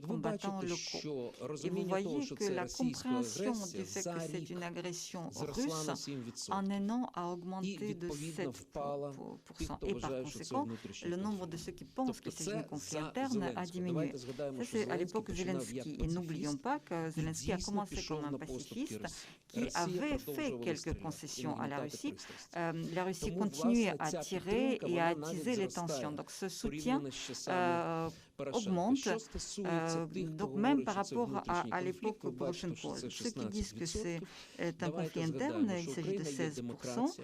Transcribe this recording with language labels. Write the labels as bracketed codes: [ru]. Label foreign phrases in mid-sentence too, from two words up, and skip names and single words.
[uk] Ви бачите, що розуміння того, що це російська агресія, за рік зросла на 7%. І, відповідно, впала тих, хто вважає, що це внутрішній конфлікт. Тобто це за Зеленського. Давайте згадаємо, що Зеленський починав як пацифіст і дійсно пішов на поступки Росії. [fr] Qui avait fait quelques concessions à la Russie, la Russie continuait à tirer et à attiser les tensions. Donc ce soutien augmente, donc même par rapport à l'époque Poroshenko. Ceux qui disent que c'est un conflit interne, il s'agit de 16%.